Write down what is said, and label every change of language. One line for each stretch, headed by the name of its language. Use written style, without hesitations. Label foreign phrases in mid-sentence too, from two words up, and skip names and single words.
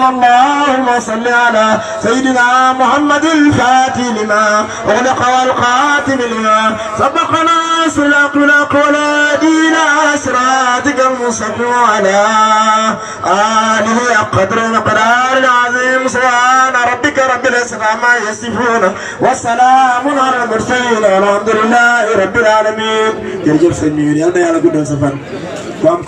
Arabic: اللهم صل على سيدنا محمد الفاتح لما أغلق والخاتم لما سبقنا صراط الأقوال إلى صراطك المستقيم وعلى آله قدر مقدار عظيم. سبحان ربك رب العزة عما يصفون والسلام على المرسلين والحمد لله رب العالمين.
Wolof: jërëjëf sëñ bi yal na yàlla guddal sa fan.